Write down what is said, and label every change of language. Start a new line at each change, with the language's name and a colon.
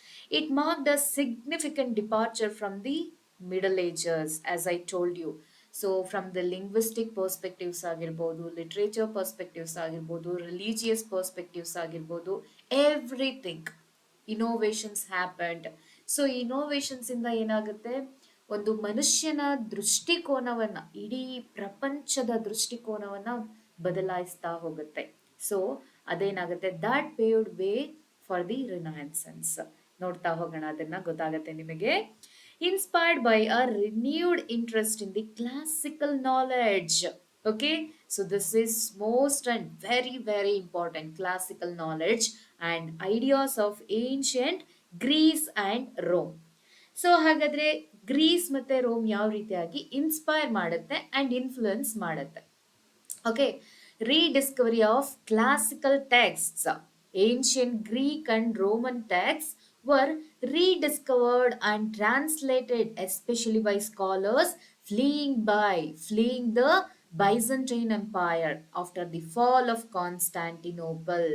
English: It marked a significant departure from the Middle Ages, as I told you. So from the linguistic perspectives ಆಗಿರ್ಬೋದು, literature perspectives ಆಗಿರ್ಬೋದು, religious perspectives ಆಗಿರ್ಬೋದು, everything innovations happened.
Kannada: So innovations ಇಂದ ಏನಾಗುತ್ತೆ, ಒಂದು ಮನುಷ್ಯನ ದೃಷ್ಟಿಕೋನವನ್ನ, ಇಡೀ ಪ್ರಪಂಚದ ದೃಷ್ಟಿಕೋನವನ್ನ ಬದಲಾಯಿಸ್ತಾ ಹೋಗುತ್ತೆ. ಸೊ ಅದೇನಾಗುತ್ತೆ,
English: that paved way for the Renaissance.
Kannada: ನೋಡ್ತಾ ಹೋಗೋಣ, ಅದನ್ನ ಗೊತ್ತಾಗತ್ತೆ ನಿಮಗೆ.
English: Inspired by a renewed interest in the classical knowledge. Okay, so this is most and very very important, classical knowledge and ideas of ancient Greece and Rome.
Kannada: So ಹಾಗಾದ್ರೆ Greece ಮತ್ತೆ Rome ಯಾವ ರೀತಿಯಾಗಿ inspire ಮಾಡುತ್ತೆ and influence ಮಾಡುತ್ತೆ.
English: Okay, rediscovery of classical texts. Ancient Greek and Roman texts were rediscovered and translated, especially by scholars fleeing the Byzantine Empire after the fall of Constantinople.